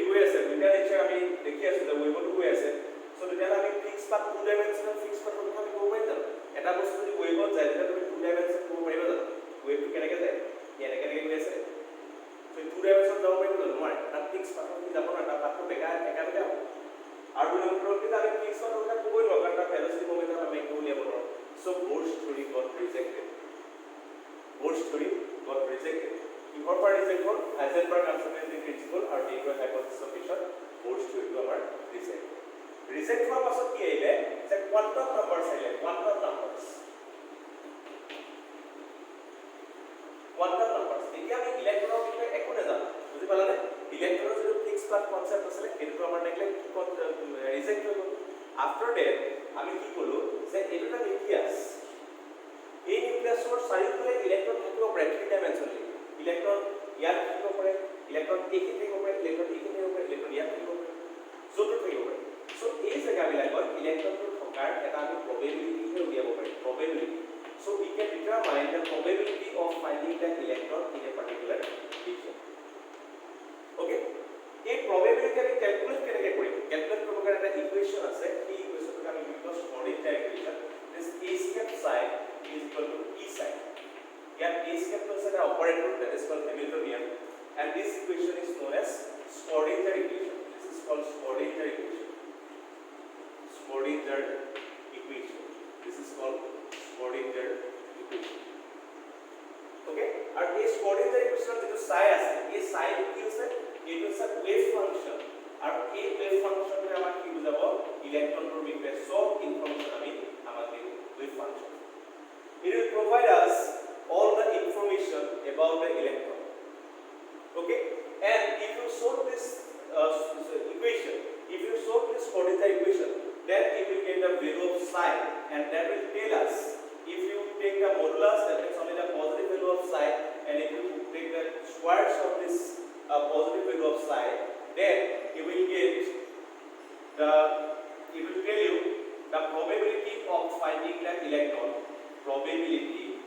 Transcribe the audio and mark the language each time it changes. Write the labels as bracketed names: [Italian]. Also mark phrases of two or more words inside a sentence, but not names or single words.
[Assamese] গৈ আছে দুটা নেচাৰ আমি দেখি আছো যে ৱেভতো গৈ আছে সো তেতিয়াহ'লে আমি ফিক্স পাথ [English] two dimensional [Assamese] ফিক্স পাথৰ কথা আমি ক'ব পাৰিম জানো এটা বস্তু যদি ৱেভত যায় তেতিয়া তুমি [English] two dimension [Assamese] ক'ব পাৰিবা জানো ৱেভটো কেনেকৈ যায় কেনেকৈ গৈ আছে সো [English] two dimension [Assamese] যাব পাৰিব জানো নোৱাৰে তাত ফিক্স পাথৰ কি যাব না তাৰ পাথৰ বেকা একাবেকা হ'ব আৰু দুই নম্বৰ কি আমি ফিক্স পাথৰ কথা ক'বই নোৱাৰো কাৰণ তাৰ [English] velocity momentum [Assamese] আমি একো উলিয়াব নোৱাৰো সো [English] Bohr's theory got rejected [Assamese] কিহৰ পৰা ৰিজেক্ট হ'ল [English] Heisenberg uncertainty principle [Assamese] আৰু ডেইভৰ [English] hypothesis of fiction Bohr's theory [Assamese] টো আমাৰ ৰিজেক্ট হোৱাৰ পাছত কি আহিলে যে [English] quantum numbers [Assamese] আহিলে [English] quantum numbers [Assamese] এতিয়া আমি ইলেক্ট্ৰনৰ বিষয়ে একো নাজানো বুজি পালানে ইলেক্ট্ৰনৰ যিটো [English] fix path [Assamese] কনসেপ্ট আছিল সেইটো আমাৰ [English] neglect reject [Assamese] হৈ গ'ল [English] after that [Assamese] আমি কি ক'লো যে এইটো এটা নিউক্লিয়াছ এই নিউক্লিয়াছৰ চাৰিওফালে ইলেক্ট্ৰন থাকিব পাৰে [English] three dimensionally [Assamese] ইলেক্ট্ৰন ইয়াত থাকিব পাৰে ইলেক্ট্ৰন এইখিনি থাকিব পাৰে ইলেক্ট্ৰন এইখিনি থাকিব পাৰে ইলেক্ট্ৰন ইয়াত থাকিব পাৰে য'তো থাকিব পাৰে সো এই জেগাবিলাকত ইলেক্ট্ৰনটো থকাৰ এটা আমি প্ৰবেবিলিটিহে উলিয়াব পাৰিম প্ৰবেবিলিটি [English] সো we can determine the probability of finding the electron in a particular region okay [Assamese] এই probability আমি ক্যালকুলেট কেনেকৈ কৰিম ক্যালকুলেট কৰিবৰ কাৰণে এটা ইকুৱেশ্যন আছে এই ইকুৱেশ্যনটো আমি লিখো [English] Schrödinger ইকুৱেশ্যন this a step psi is equal to e psi here a step is an operator that is called Hamiltonian and this equation is known as Schrödinger equation this is called Schrödinger equation this is called Schrödinger equation okay and this Schrödinger equation [Assamese] যেটো psi আছে এই psi কি আছে [English] it is a wave function and a wave function [Assamese] ৰে আমাক কি বুজাব ইলেক্ট্ৰনৰ বিষয়ে সব ইনফৰমেশন আমি আমাক দিব [English] wave function it will provide us all the information about the electron okay and if you solve this equation if you solve this Schrödinger equation then you will get the value of psi and that will tell us if you take the modulus that is only the positive value of psi and if you take the squares of this positive value of psi then you will get the it will tell you the probability of finding the electron probability